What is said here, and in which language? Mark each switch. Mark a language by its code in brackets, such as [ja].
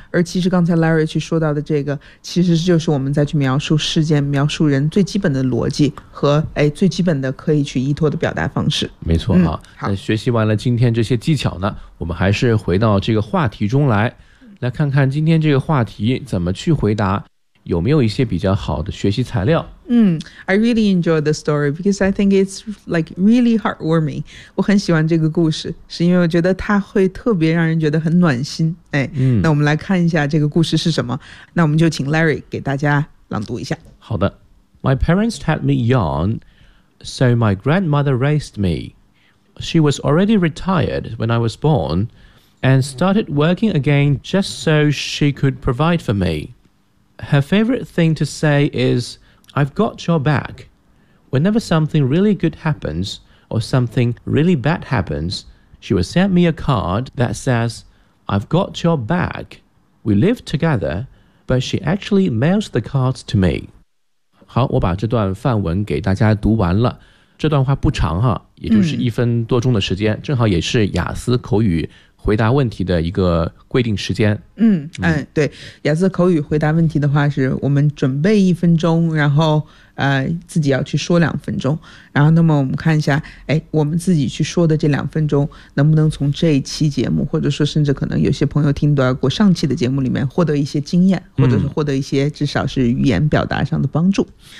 [zh] 而其实刚才 Larry 去说到的这个其实就是我们再去描述事件描述人最基本的逻辑和、哎、最基本的可以去依托的表达方式。没错、啊嗯、好，那学习完了今天这些技巧呢，我们还是回到这个话题中来，来看看今天这个话题怎么去回答，有没有一些比较好的学习材料。 [en] 嗯， I really enjoy the story because I think it's like really heartwarming. [zh] 我很喜欢这个故事，是因为我觉得它会特别让人觉得很暖心。哎、嗯、那我们来看一下这个故事是什么，那我们就请 Larry 给大家朗读一下。好的。 [en] My parents had me young, so my grandmother raised me. She was already retired when I was born and started working again just so she could provide for me. Her favorite thing to say is, I've got your back. Whenever something really good happens or something really bad happens, she would send me a card that says, I've got your back. We live together, but she actually mails the cards to me. [zh] 好，我把这段范文给大家读完了。这段话不长哈，也就是一分多钟的时间、嗯、正好也是雅思口语回答问题的一个规定时间。嗯嗯，对，雅思口语回答问题的话是我们准备一分钟，然后自己要去说两分钟，然后那么我们看一下，哎，我们自己去说的这两分钟能不能从这一期节目，或者说甚至可能有些朋友听到过上期的节目里面获得一些经验，或者是获得一些至少是语言表达上的帮助、嗯、